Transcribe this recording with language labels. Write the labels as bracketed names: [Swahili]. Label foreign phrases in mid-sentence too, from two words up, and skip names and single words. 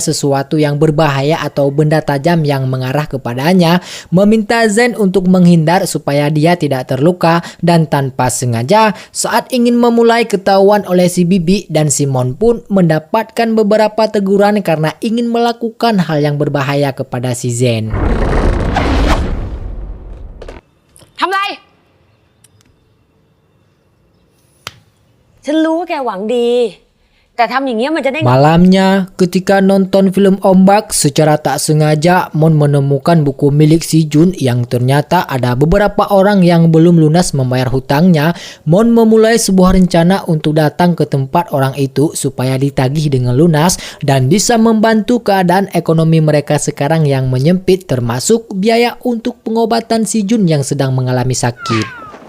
[Indonesian] sesuatu yang berbahaya atau benda tajam yang mengarah kepadanya, meminta Zen untuk menghindar supaya dia tidak terluka, dan tanpa sengaja saat ingin memulai ketahuan oleh si bibi, dan si Mon pun mendapatkan beberapa teguran karena ingin melakukan hal yang berbahaya kepada si Zen. [Thai] ทำไร ฉันรู้ว่าแกหวังดี แต่ทำอย่างเงี้ยมันจะได้ [Indonesian] Malamnya, ketika nonton film Ombak, secara tak sengaja Mon menemukan buku milik si Jun yang ternyata ada beberapa orang yang belum lunas membayar hutangnya. Mon memulai sebuah rencana untuk datang ke tempat orang itu supaya ditagih dengan lunas dan bisa membantu keadaan ekonomi mereka sekarang yang menyempit, termasuk biaya untuk pengobatan si Jun yang sedang mengalami sakit.